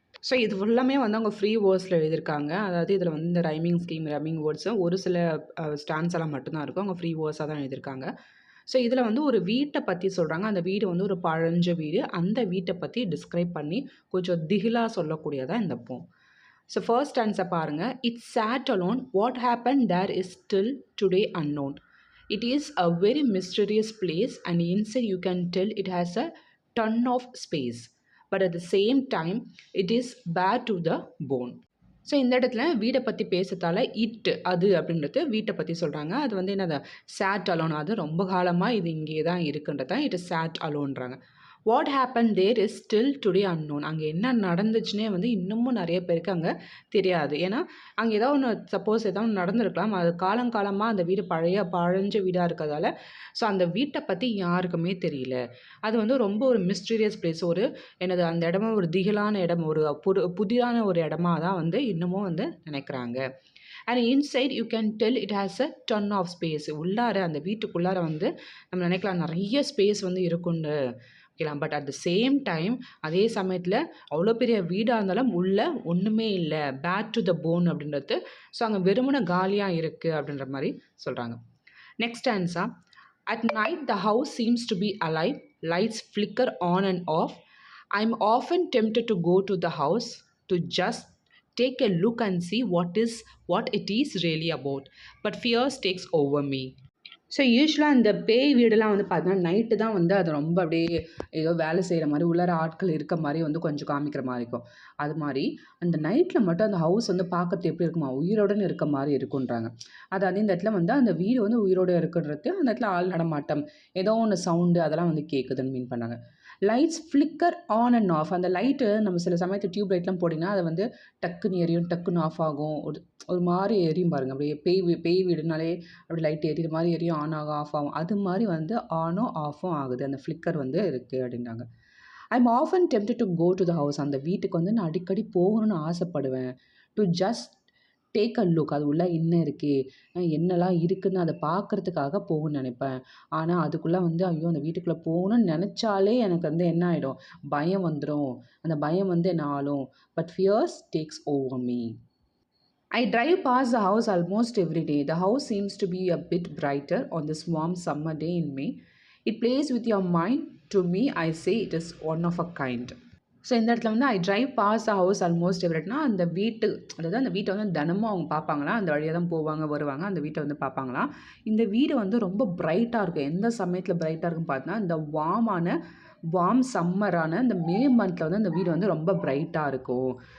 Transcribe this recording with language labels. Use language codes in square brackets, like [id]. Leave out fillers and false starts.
[ta] So இது ஃபுல்லாமே வந்து அவங்க ஃப்ரீ வேர்ட்ஸில் எழுதியிருக்காங்க. அதாவது இதில் வந்து இந்த ரைமிங் ஸ்கீம், ரைமிங் வேர்ட்ஸு ஒரு சில ஸ்டாண்ட்ஸ் எல்லாம் மட்டும்தான் இருக்கும். அவங்க ஃப்ரீ வேர்ட்ஸாக தான் எழுதியிருக்காங்க. ஸோ இதில் வந்து ஒரு வீட்டை பற்றி சொல்கிறாங்க. அந்த வீடு வந்து ஒரு பழஞ்ச வீடு. அந்த வீட்டை பற்றி டிஸ்கிரைப் பண்ணி கொஞ்சம் திகிலாக சொல்லக்கூடியதான் இந்த போம். ஸோ ஃபர்ஸ்ட் ஸ்டாண்ட்ஸை பாருங்கள். [en] It's sat alone. What happened there is still today unknown. It is a very mysterious place and inside you can tell it has a ton of space. But at the same time, it is bare to the bone. [ta] So இந்த இடத்துல வீடை பற்றி பேசுறதால அது அப்படின்றது வீட்டை பற்றி சொல்கிறாங்க. அது வந்து என்னது சேட் அலோன், அது ரொம்ப காலமாக இது இங்கே தான் இருக்குன்றதான் [en] It is sat அலோன்றாங்க. What happen there is still today unknown. [ta] அங்கே என்ன நடந்துச்சுன்னே வந்து இன்னமும் நிறைய பேருக்கு அங்கே தெரியாது. ஏன்னா அங்கே ஏதோ ஒன்று சப்போஸ் ஏதோ ஒன்று நடந்திருக்கலாம். அது காலங்காலமாக அந்த வீடு பழஞ்ச வீடாக இருக்கிறதால ஸோ அந்த வீட்டை பற்றி யாருக்குமே தெரியல. அது வந்து ரொம்ப ஒரு மிஸ்டீரியஸ் பிளேஸ். ஒரு என்னது அந்த இடமா ஒரு திகிலான இடம், ஒரு புதிதான ஒரு இடமா தான் வந்து இன்னமும் வந்து நினைக்கிறாங்க. [en] And inside you can tell it has a ton of space. [ta] உள்ளார அந்த வீட்டுக்குள்ளார வந்து நம்ம நினைக்கலாம் நிறைய ஸ்பேஸ் வந்து இருக்குன்னு ஓகேலாம். [en] but at the same time [ta] அதே சமயத்தில் அவ்வளோ பெரிய வீடாக இருந்தாலும் உள்ள ஒன்றுமே இல்லை, [en] bad to the bone [ta] அப்படின்றது. ஸோ அங்கே வெறுமன காலியாக இருக்குது அப்படின்ற மாதிரி சொல்கிறாங்க. Next answer. [en] At night, the house seems to be alive. Lights flicker on and off. I'm often tempted to go to the house to just take a look and see what it is really about. But fear takes over me. [ta] So யூஸ்வலாக இந்த பேய் வீடெல்லாம் வந்து பார்த்தீங்கன்னா night தான் வந்து அது ரொம்ப அப்படியே ஏதோ வேலை செய்கிற மாதிரி உள்ளார ஆட்கள் இருக்க மாதிரி வந்து கொஞ்சம் காமிக்கிற மாதிரி இருக்கும். அது மாதிரி அந்த நைட்டில் மட்டும் அந்த ஹவுஸ் வந்து பார்க்கறது எப்படி இருக்குமா, உயிரோடன்னு இருக்க மாதிரி இருக்குன்றாங்க. அதாவது இந்த இடத்துல வந்து அந்த வீடு வந்து உயிரோடு இருக்குன்றது, அந்த இடத்துல ஆள் நடமாட்டம் ஏதோ ஒன்று சவுண்டு அதெல்லாம் வந்து கேட்குதுன்னு மீன் பண்ணாங்க. [en] Lights flicker on and off. [ta] அந்த லைட்டு நம்ம சில சமயத்தில் டியூப் லைட்லாம் போட்டிங்கன்னா அதை வந்து டக்குன்னு எரியும், டக்குன்னு ஆஃப் ஆகும். ஒரு மாதிரி எரியும் பாருங்கள். அப்படியே பேய் வீடுனாலே அப்படி லைட் எரியுற மாதிரி எரியும், ஆன் ஆகும், ஆஃப் ஆகும். அது மாதிரி வந்து ஆனும் ஆஃபும் ஆகுது. அந்த ஃப்ளிக்கர் வந்து இருக்குது அப்படின்னாங்க. [en] I'm often tempted to go to the house. [ta] அந்த வீட்டுக்கு வந்து நான் அடிக்கடி போகணும்னு ஆசைப்படுவேன். [en] To just take a look. [ta] அது உள்ளே என்ன இருக்குது, என்னெல்லாம் இருக்குதுன்னு அதை பார்க்குறதுக்காக போகணும்னு நினைப்பேன். ஆனால் அதுக்குள்ளே வந்து ஐயோ அந்த வீட்டுக்குள்ளே போகணும்னு நினச்சாலே எனக்கு வந்து என்ன ஆகிடும், பயம் வந்துடும். அந்த பயம் வந்து என்ன ஆளும். [en] But fears takes over me. I drive past the house almost every day. The house seems to be a bit brighter on this warm summer day in May. It plays with your mind. To me, I say it is one of a kind. [ta] So இந்த இடத்துல வந்து [en] I drive past the house almost எவ்ரிட்னா [ta] அந்த வீட்டு, அதாவது அந்த வீட்டை வந்து தினமும் அவங்க பார்ப்பாங்களாம். அந்த வழியாக தான் போவாங்க வருவாங்க, அந்த வீட்டை வந்து பார்ப்பாங்களாம். இந்த வீடு வந்து ரொம்ப பிரைட்டாக இருக்கும். எந்த சமயத்தில் பிரைட்டாக இருக்குன்னு பார்த்தீங்கன்னா இந்த வார்ம் சம்மரான இந்த மே மந்தில் வந்து அந்த வீடு வந்து ரொம்ப பிரைட்டாக இருக்கும்.